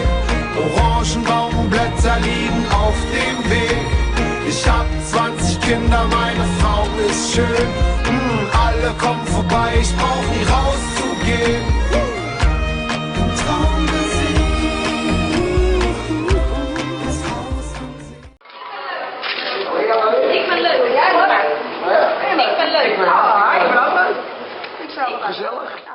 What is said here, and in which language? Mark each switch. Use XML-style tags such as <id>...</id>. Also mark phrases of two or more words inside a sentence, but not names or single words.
<de>Orangenbaumblätter liegen auf dem Weg. Ich hab 20 Kinder, meine Frau ist schön. Alle kommen vorbei, ich brauch nie rauszugehen. Traummusik, das Haus am See.</de> <nl>Ik ben leuk. Ja, ik ben leuk. Ik ben leuk. Gezellig.</nl>